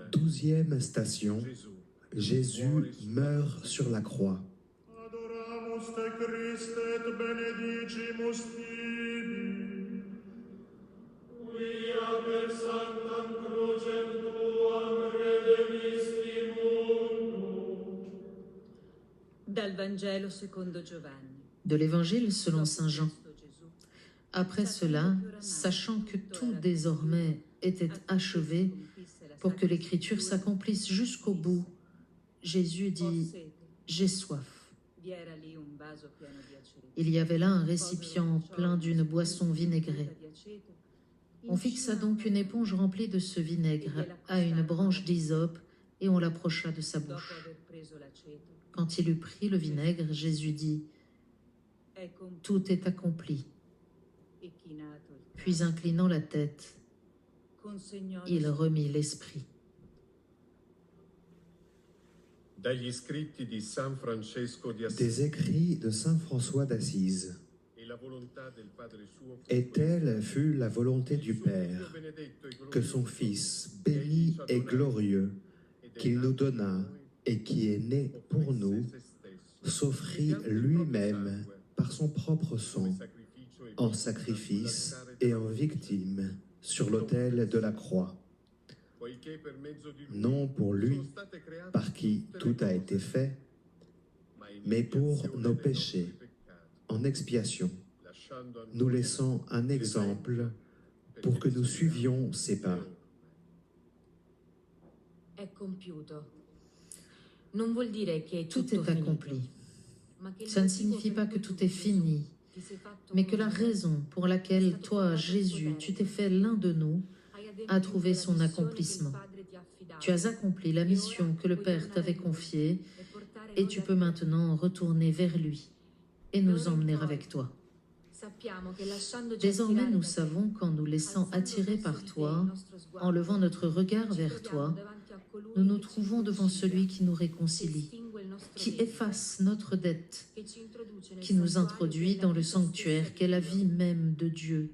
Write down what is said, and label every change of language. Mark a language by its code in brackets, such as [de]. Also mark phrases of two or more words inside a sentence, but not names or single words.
[fr] 12e station, [it] Gesù. [fr] Jésus meurt sur la croix. [la] Adoramus te Christe et benedicimus tibi. Quia per sanctam crucem tuam redemisti mundum. [it] Dal Vangelo secondo Giovanni. [fr] De l'Évangile selon Saint Jean. [it] Cristo Gesù, [fr] Après cela, sachant que tout désormais était achevé, pour que l'Écriture s'accomplisse jusqu'au bout, Jésus dit « J'ai soif ». [it] vi era lì un vaso pieno di aceto. [fr] Il y avait là un récipient plein d'une boisson vinaigrée. On fixa donc une éponge remplie de ce vinaigre à une branche d'hysope et on l'approcha de sa [it] Dopo [fr] bouche. [it] aver preso l'aceto, [fr] Quand il eut pris le vinaigre, Jésus dit [it] è [fr] « Tout est accompli ». [it] e chinato il [fr] Puis inclinant la tête, [it] consegnò [fr] il remit l'esprit. [it] Dagli scritti di San Francesco di [fr] Des [it] Assisi. [fr] écrits de saint François d'Assise. [it] E la volontà del Padre suo fu [fr] Et telle fut la volonté du Père, que son Fils, béni et glorieux, qu'il nous donna et qui est né pour nous, s'offrit lui-même par son propre sang, en sacrifice et en victime, sur l'autel de la croix. Non pour lui, par qui tout a été fait, mais pour nos péchés, en expiation, nous laissant un exemple pour que nous suivions ses pas. [it] è compiuto. Non vuol dire che è [fr] Tout [it] tutto [fr] est [it] finito, [fr] accompli. [it] ma che il [fr] Ça ne [it] motivo [fr] signifie [it] per [fr] pas que [it] cui [fr] tout [it] tu, [fr] est [it] Gesù, [fr] fini, [it] ti sei fatto [fr] mais que la [it] uno di noi, [fr] raison pour laquelle toi, Jésus, tu t'es fait l'un de nous, [it] hai adempiuto [fr] a trouvé [it] la [fr] son [it] missione che il [fr] accomplissement. [it] Padre ti ha affidato, [fr] Tu as accompli la mission que le Père t'avait confiée [it] e portare [fr] et [it] noi [fr] tu [it] da [fr] peux [it] te. [fr] maintenant retourner vers lui et nous emmener avec toi. [it] Sappiamo che lasciandoci [fr] Désormais, [it] attirare [fr] nous [it] da te, [fr] savons qu'en nous laissant attirer par toi, en levant notre regard vers toi, nous nous trouvons devant celui qui nous réconcilie, qui efface notre dette, qui nous introduit dans le sanctuaire qu'est la vie même de Dieu.